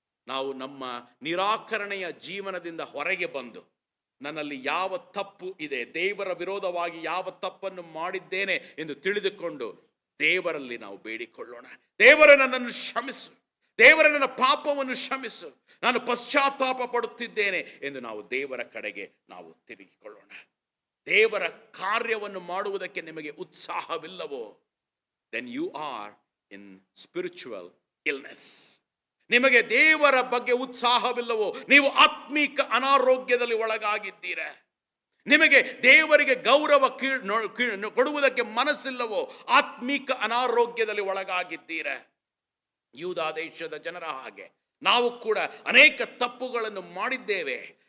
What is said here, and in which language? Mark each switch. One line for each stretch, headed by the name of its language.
Kannada: ನಾವು ನಮ್ಮ ನಿರಾಕರಣೆಯ ಜೀವನದಿಂದ ಹೊರಗೆ ಬಂದು ನನ್ನಲ್ಲಿ ಯಾವ ತಪ್ಪು ಇದೆ, ದೇವರ ವಿರೋಧವಾಗಿ ಯಾವ ತಪ್ಪನ್ನು ಮಾಡಿದ್ದೇನೆ ಎಂದು ತಿಳಿದುಕೊಂಡು ದೇವರಲ್ಲಿ ನಾವು ಬೇಡಿಕೊಳ್ಳೋಣ. ದೇವರೇ, ನನ್ನನ್ನು ಕ್ಷಮಿಸು. ದೇವರೇ, ನನ್ನ ಪಾಪವನ್ನು ಕ್ಷಮಿಸು. ನಾನು ಪಶ್ಚಾತ್ತಾಪ ಪಡುತ್ತಿದ್ದೇನೆ ಎಂದು ನಾವು ದೇವರ ಕಡೆಗೆ ನಾವು ತಿರುಗಿಕೊಳ್ಳೋಣ. ದೇವರ ಕಾರ್ಯವನ್ನು ಮಾಡುವುದಕ್ಕೆ ನಿಮಗೆ ಉತ್ಸಾಹವಿಲ್ಲವೋ,
English: then you are in spiritual illness.
Kannada: ನಿಮಗೆ ದೇವರ ಬಗ್ಗೆ ಉತ್ಸಾಹವಿಲ್ಲವೋ, ನೀವು ಆತ್ಮೀಕ ಅನಾರೋಗ್ಯದಲ್ಲಿ ಒಳಗಾಗಿದ್ದೀರ. ನಿಮಗೆ ದೇವರಿಗೆ ಗೌರವ ಕೊಡುವುದಕ್ಕೆ ಮನಸ್ಸಿಲ್ಲವೋ, ಆತ್ಮೀಕ ಅನಾರೋಗ್ಯದಲ್ಲಿ ಒಳಗಾಗಿದ್ದೀರ. ಯೂದಾ ದೇಶದ ಜನರ ಹಾಗೆ ನಾವು ಕೂಡ ಅನೇಕ ತಪ್ಪುಗಳನ್ನು ಮಾಡಿದ್ದೇವೆ.